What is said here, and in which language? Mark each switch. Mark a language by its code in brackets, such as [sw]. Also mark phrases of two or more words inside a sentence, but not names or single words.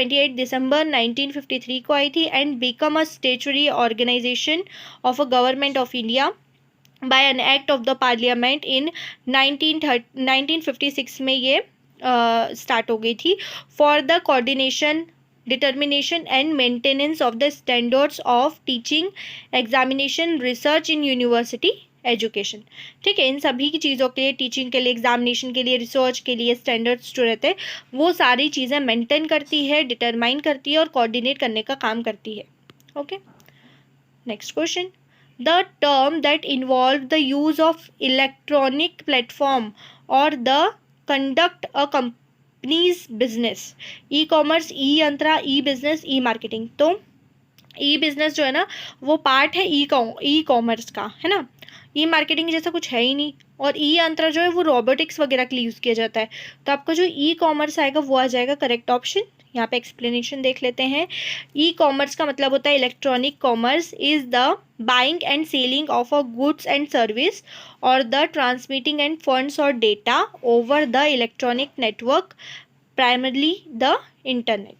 [hi] 28 दिसंबर 1953 को आई थी, [en] and become a statutory organization of a government of India by an act of the parliament in 1956 [hi] में ये स्टार्ट हो गई थी, [en] for the coordination, determination and maintenance of the standards of teaching, examination, research in university education. [hi] ठीक है, इन सभी की चीज़ों के लिए, टीचिंग के लिए, एग्जामिनेशन के लिए, रिसर्च के लिए स्टैंडर्ड्स जो रहते हैं वो सारी चीज़ें मेंटेन करती है, डिटरमाइन करती है और कोऑर्डिनेट करने का काम करती है। [en] okay, next question, the term that involve the use of electronic platform or the conduct a company's business, e-commerce, e-यंत्रा, e-business, e-marketing। [hi] तो e-business जो है ना वो पार्ट है ई-कॉमर्स का, है ना। ई-मार्केटिंग जैसा कुछ है ही नहीं, और ई-यंत्रा जो है वो रोबोटिक्स वगैरह के लिए यूज़ किया जाता है। तो आपका जो ई-कॉमर्स आएगा वो आ जाएगा [en] correct option. [hi] यहाँ पे एक्सप्लेनेशन देख लेते हैं। ई कॉमर्स का मतलब होता है [en] electronic commerce is the buying and selling of a goods and service or the transmitting and funds and data over the electronic network, primarily the internet.